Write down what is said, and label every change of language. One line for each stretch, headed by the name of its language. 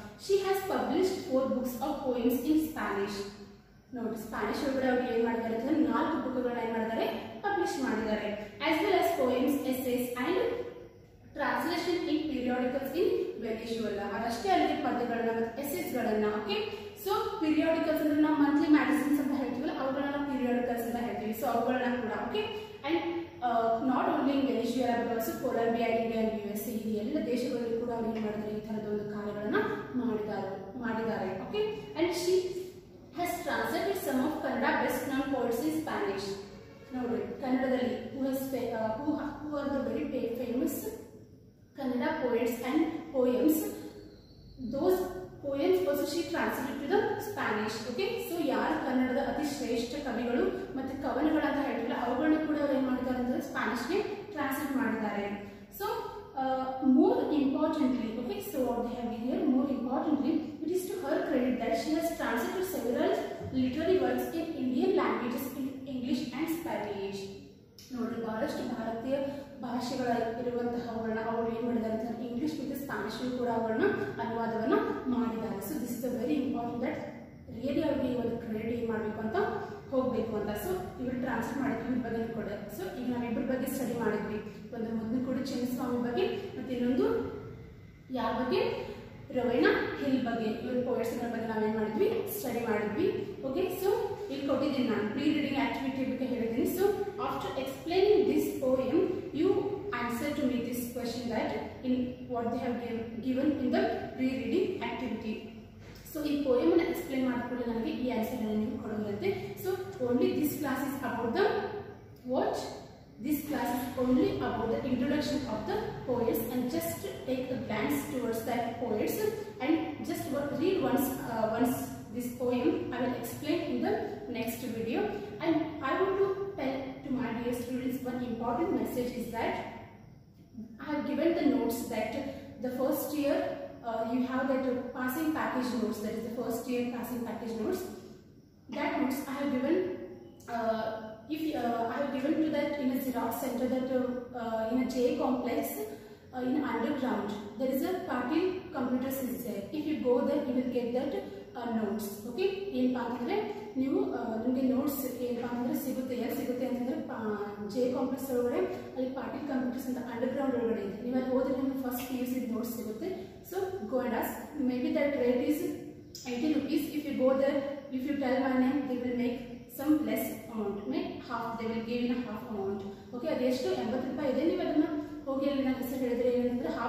English: She has published 4 books of poems in Spanish.
Kannada: ನೋಡಿ, Spanish ಒಳಗಡೆ ಅವ್ರು ಏನ್ ಮಾಡಿದ್ದಾರೆ ಅಂತಂದ್ರೆ 4 ಬುಕ್ಗಳನ್ನ ಏನ್ ಮಾಡಿದ್ದಾರೆ, ಪಬ್ಲಿಷ್ ಮಾಡಿದ್ದಾರೆ.
English: As well as poems, essays and translation in periodicals in Venezuela.
Kannada: ಅದಷ್ಟೇ ಅಲ್ಲದೆ ಪದ್ಯಗಳನ್ನ ಮತ್ತು ಎಸ್ಸೇಸ್ ಗಳನ್ನ. ಓಕೆ, ಸೊ ಪೀರಿಯಾಡಿಕಲ್ಸ್ ಅಂದ್ರೆ ನಾವು ಮಂತ್ಲಿ ಮ್ಯಾಗಝಿನ್ಸ್ ಅಂತ ಹೇಳ್ತೀವಲ್ಲ ಅವುಗಳನ್ನ ನಾವು ಪೀರಿಯಾಡಿಕಲ್ಸ್ ಅಂತ ಹೇಳ್ತೀವಿ. ಸೊ ಅವುಗಳನ್ನ ಕೂಡ.
English: okay, and not only in Venezuela but also Colombia,
Kannada: India, USA ಈ ಎಲ್ಲ ದೇಶಗಳಲ್ಲಿ ಕೂಡ ಅವ್ರು ಏನ್ ಮಾಡಿದ್ದಾರೆ, ಈ ತರದ ಒಂದು ಕಾರ್ಯಗಳನ್ನ ಮಾಡಿದ್ದಾರೆ.
English: Okay, and she has translated some of Kannada best known poets in Spanish.
Kannada: ನೋಡಿ, ಕನ್ನಡದಲ್ಲಿ
English: who are the very famous Kannada poets and poems. Those poems also she translated to the Spanish.
Kannada: Okay, so ಯಾರು ಕನ್ನಡದ ಅತಿ ಶ್ರೇಷ್ಠ ಕವಿಗಳು ಮತ್ತೆ ಕವನಗಳಂತ ಹೇಳ್ತಿಲ್ಲ ಅವುಗಳನ್ನ ಕೂಡ ಅವ್ರು ಏನ್ ಮಾಡಿದ್ದಾರೆ ಅಂದ್ರೆ ಸ್ಪ್ಯಾನಿಷ್ಗೆ ಟ್ರಾನ್ಸ್ಲೇಟ್ ಮಾಡಿದ್ದಾರೆ.
English: So more importantly, okay, so what they have here, more importantly, it is to her credit that she has translated several literary works in Indian languages in English and Spanish.
Kannada: ನೋಡಿ, ಬಹಳಷ್ಟು ಭಾರತೀಯ ಭಾಷೆಗಳಿರುವಂತಹವುಗಳನ್ನ ಅವರು ಏನ್ ಮಾಡಿದ್ದಾರೆ ಅಂತ English ಮತ್ತು Spanish ಕೂಡ ಅವುಗಳನ್ನ ಅನುವಾದವನ್ನ ಮಾಡಿದ್ದಾರೆ.
English: so this is a very important that really
Kannada: ಅವ್ರಿಗೆ ಒಂದು ಕ್ರೆಡಿಟ್ ಏನ್ ಮಾಡಬೇಕು ಅಂತ ಹೋಗ್ಬೇಕು ಅಂತ. ಸೊ ಇವ್ರು ಟ್ರಾನ್ಸ್ಲೇಟ್ ಮಾಡಿದ್ವಿ, ಇವ್ರ ಬಗ್ಗೆ ಕೂಡ. ಸೊ ಈಗ ನಾವಿಬ್ಬರ ಬಗ್ಗೆ ಸ್ಟಡಿ ಮಾಡಿದ್ವಿ, ಒಂದು ಮುದ್ದುಗೋಡು ಚಿನ್ನಸ್ವಾಮಿ ಬಗ್ಗೆ ಮತ್ತೆ ಇನ್ನೊಂದು ಯಾರ ಬಗ್ಗೆ, ರೋವೆನಾ ಹಿಲ್ ಬಗ್ಗೆ. ಇವ್ರ ಪೋಯಟ್ಸ್ ಬಗ್ಗೆ ನಾವೇನ್ ಮಾಡಿದ್ವಿ, ಸ್ಟಡಿ ಮಾಡಿದ್ವಿ. ಓಕೆ, ಸೊ ಇಲ್ಲಿ ಕೊಟ್ಟಿದ್ದೀನಿ ನಾನು ಪ್ರೀ ರೀಡಿಂಗ್ ಆಕ್ಟಿವಿಟಿ ಬಗ್ಗೆ ಹೇಳಿದ್ದೀನಿ.
English: So after explaining this poem you answer to me this question that in what they have given in the pre reading activity.
Kannada: So ಈ ಪೋಯಮ್ ಅನ್ನು ಎಕ್ಸ್ಪ್ಲೇನ್ ಮಾಡಿಕೊಂಡು ನನಗೆ ಈ ಆನ್ಸರ್ ನೀವು ಕೊಡೋದಂತೆ.
English: So only this class is about the what, this class is only about the introduction of the poets, and just take a glance towards that poets and just read once this poem. I will explain in the next video. And I want to tell to my dear students one important message is that I have given the notes that the first year you have that passing package notes, that is the first year passing package notes. That notes I have given I have given to that in a Xerox center, that in a J complex in underground there is a Patil computers is there. If you go there you will get that notes.
Kannada: Okay, ಏನಪ್ಪಾ ಅಂತಂದ್ರೆ ನೀವು ನಿಮಗೆ notes ಏನಪ್ಪಾ ಅಂತಂದ್ರೆ ಸಿಗುತ್ತೆ. ಎಲ್ಲಿ ಸಿಗುತ್ತೆ ಅಂತಂದ್ರೆ J complex ಒಳಗಡೆ ಅಲ್ಲಿ ಪಾಟೀಲ್ ಕಂಪ್ಯೂಟರ್ಸ್ ಅಂತ ಅಂಡರ್ಗ್ರೌಂಡ್ ಒಳಗಡೆ ಇದೆ. ನೀವು ಅಲ್ಲಿ ಹೋದ್ರೆ ನಿಮಗೆ ಫಸ್ಟ್ PUC ನೋಟ್ಸ್ ಸಿಗುತ್ತೆ.
English: So go and ask. Maybe that rate is 80 rupees. If you go there, if you tell my name, they will make some less amount, make half, they will give in a half amount. Okay,
Kannada: ಅದೆಷ್ಟು 80 ರೂಪಾಯಿ ಇದೆ. ನೀವು ಅದನ್ನ ಹೋಗಿ ಅಲ್ಲಿ ನನ್ನ ಹೆಸರು ಹೇಳಿದ್ರೆ ಏನಂತ